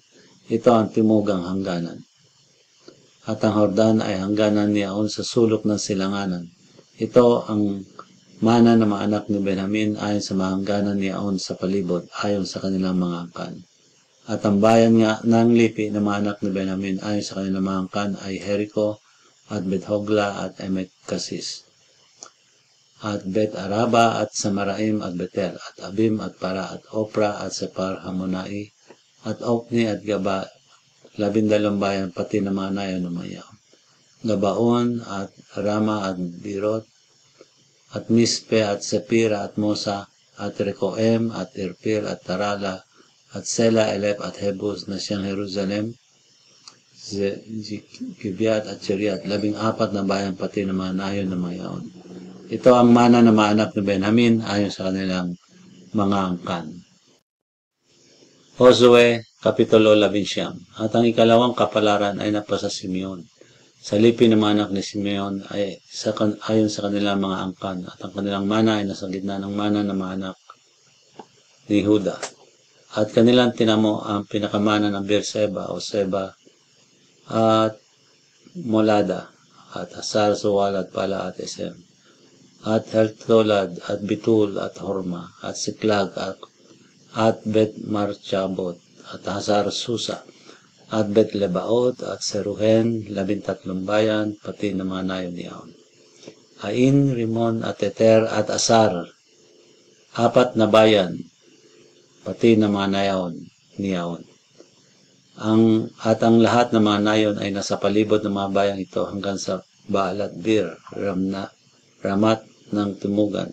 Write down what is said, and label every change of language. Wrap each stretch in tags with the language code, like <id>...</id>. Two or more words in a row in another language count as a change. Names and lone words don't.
<tl>Ito ang timugang hangganan. At ang Hordan ay hangganan niyaon sa sulok ng silanganan. Ito ang mana ng mga anak ni Benjamin ayon sa mga hangganan niyaon sa palibot ayon sa kanilang mga angkan. At ang bayan nga ng lipi ng mga anak ni Benjamin ayon sa kanilang mga angkan ay Jericho at Beth-hogla at Emek-Kasis at Bet-araba at Samaraim at Betel at Abim at Para at Opra at Separ Hamonai at Okni at Gaba, 12 bayan pati na mga nayon ng mga yaon. Gabaon at Rama at Birot at Mispe at Sepira at Mosa at Rekoem at Irpil at Tarala at Sela, Elep at Hebus na siyang Jerusalem, Gibeat at Cheriat, 14 na bayan pati na mga nayon ng mga yaon. Ito ang mana ng mga anak ni Benjamin ayon sa kanilang mga angkan. Josue, Kapitulo 11. At ang ikalawang kapalaran ay napasa Simeon. Sa lipi ng mga anak ni Simeon ay ayon sa kanilang mga angkan, at ang kanilang mana ay nasa gitna ng mana ng mga anak ni Huda. At kanilang tinamo ang pinakamana ng Beerseba o Seba at Molada at Asar, Suwal at Pala at Esem at Heltolad at Bitul at Horma at Siklag at Bet Marchabot at Hazar Susa at Bet Lebaot at Seruhen, 13 bayan pati ng mga nayon niyaon. Ain, Rimon at Eter at Asar, 4 na bayan pati ng mga nayon niyaon. At ang lahat ng mga nayon ay nasa palibot ng mga bayang ito hanggang sa Baalat Bir, Ramat ng Timugan.</tl>